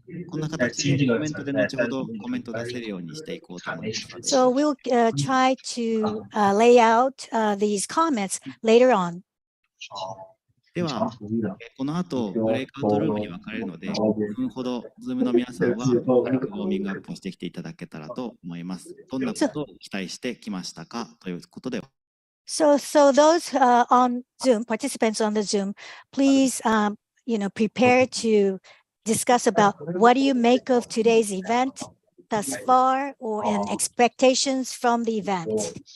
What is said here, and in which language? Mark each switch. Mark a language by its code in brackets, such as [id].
[ja] こんな形でコメントで後ほどコメント出せるようにしていこうと思います。 [en] So we'll try to lay out these comments later on. [ja] では、この後ブレイクアウトルームに分かれるので、5分ほど Zoom の皆さんは軽くウォーミングアップをしてきていただけたらと思います。どんなことを期待してきましたかということで。 [en] So those on Zoom, participants on the Zoom, please, prepare to discuss about what do you make of today's event thus far and expectations from the event.